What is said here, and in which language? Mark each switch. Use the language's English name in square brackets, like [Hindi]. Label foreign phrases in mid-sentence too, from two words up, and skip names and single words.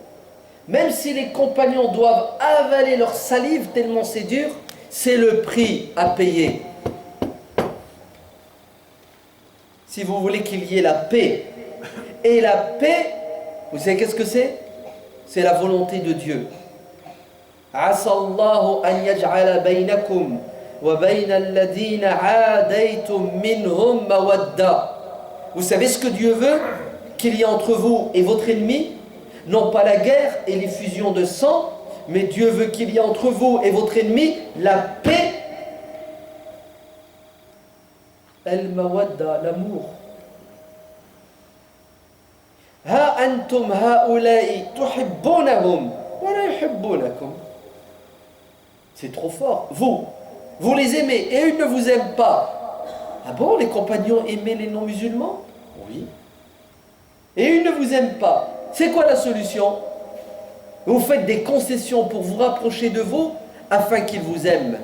[French] Même si les compagnons doivent avaler leur salive tellement c'est dur, c'est le prix à payer. Si vous voulez qu'il y ait la paix. Et la paix, vous savez qu'est-ce que c'est? C'est la volonté de Dieu. [Arabic] عسى الله أن يجعل بينكم وبين الذين عاديتم منهم مودة. [French] Vous savez ce que Dieu veut? Qu'il y ait entre vous et votre ennemi, non pas la guerre et les fusions de sang, mais Dieu veut qu'il y ait entre vous et votre ennemi la paix. Al-mawadda, l'amour. [Arabic] ها أنتم أولاء تحبونهم ولا يحبونكم. [French] C'est trop fort. Vous les aimez et eux ne vous aiment pas. Ah bon, les compagnons aimaient les non-musulmans? Oui. Et eux ne vous aiment pas. C'est quoi la solution? Vous faites des concessions pour vous rapprocher de vous afin qu'ils vous aiment.